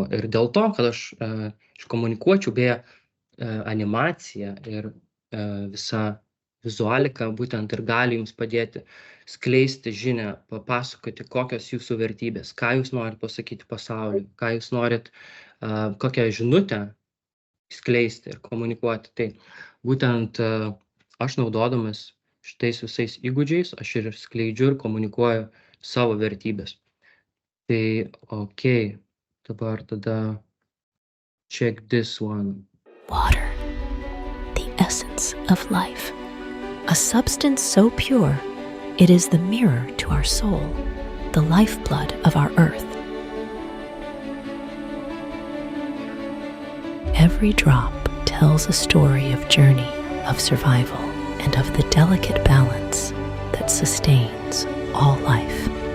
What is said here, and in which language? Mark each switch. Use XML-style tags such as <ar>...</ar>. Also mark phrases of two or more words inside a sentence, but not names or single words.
<lt>Ir dėl to, kad aš iškomunikuočiau beje animaciją ir visa vizualika būtent ir gali jums padėti skleisti žinią, papasakoti, kokios jūsų vertybės, ką jūs norit pasakyti pasauliui, ką jūs norit, kokią žinutę skleisti ir komunikuoti. Tai būtent aš naudodamas šitais visais įgūdžiais, aš ir skleidžiu ir komunikuoju savo vertybės. Tai ok, dabar tada</lt> <en>check this one. Water, the essence of life. A substance so pure, it is the mirror to our soul, the lifeblood of our earth. Every drop tells a story of journey, of survival, and of the delicate balance that sustains all life.</en>